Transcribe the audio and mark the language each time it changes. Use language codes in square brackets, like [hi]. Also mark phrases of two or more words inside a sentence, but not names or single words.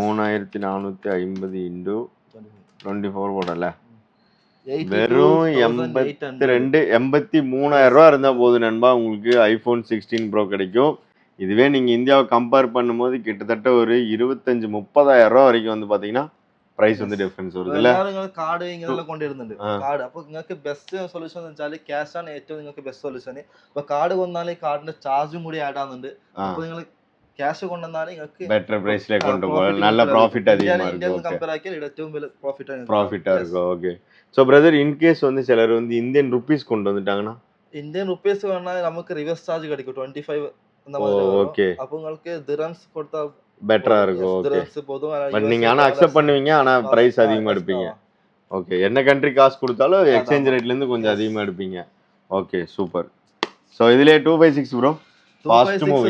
[ta] 3450 இன்டு 24 போடல 82,800. வெறும் 83,000 ரூபா இருந்தா போதும் நண்பா உங்களுக்கு ஐபோன் 16 ப்ரோ கிடைக்கும். இதுவே நீங்க இந்தியாவை கம்பேர் பண்ணும்போது கிட்டத்தட்ட ஒரு 25-30,000 ரூபா வரைக்கும் வந்து பாத்தீங்கன்னா பிரைஸ் வந்து டிஃபரன்ஸ் வருது இல்ல. [ml] എല്ലാവരും കാർഡ് ഇങ്ങനെല്ലാം കൊണ്ടിരുന്നുണ്ട്. കാർഡ് അപ്പൊ നിങ്ങൾക്ക് [en] best solution [ml] എന്ന് വെച്ചാൽ ക്യാഷ് ആണ് ഏറ്റവും നിങ്ങൾക്ക് [en] best solution. [ml] അപ്പൊ കാർഡ് കൊണ്ടാൽ കാർഡിന്റെ ചാർജും കൂടി ആഡ് ആവുന്നുണ്ട്. അപ്പൊ നിങ്ങൾ ക്യാഷ് കൊണ്ടുവന്നാൽ നിങ്ങൾക്ക് ബെറ്റർ പ്രൈസിലേക്ക് കൊണ്ടുപോകാം, നല്ല പ്രോഫിറ്റ് [ta] அதிகமா இருக்கும். [ml] കമ്പയർ ആക്കിയാൽ ഏറ്റവും വലിയ [ta] ப்ராஃபிட்டா இருக்கும். ஓகே. [en] So brother in case [ta] வந்து சிலர் வந்து [en] Indian rupees [ta] கொண்டு வந்துட்டாங்கன்னா [en] Indian rupees [ml] വേണമെങ്കിൽ നമുക്ക് [en] reverse charge [ta] கிடைக்கும் 25 அந்த மாதிரி வரும். ஓகே அப்போ உங்களுக்கு dirhams கொடுத்தா பெட்டரா இருக்கும். ஓகே. dirhams போதும். பட் நீங்க ஆனா அக்செப்ட் பண்ணுவீங்க, ஆனா பிரைஸ் அதிகமா எடுப்பீங்க. ஓகே. என்ன கண்ட்ரி காசு கொடுத்தாலும் எக்ஸ்சேஞ்ச் ரேட்ல இருந்து கொஞ்சம் அதிகமா எடுப்பீங்க. ஓகே சூப்பர். ஸோ இதுலயே 256 ப்ரோ ஃபாஸ்ட் மூவி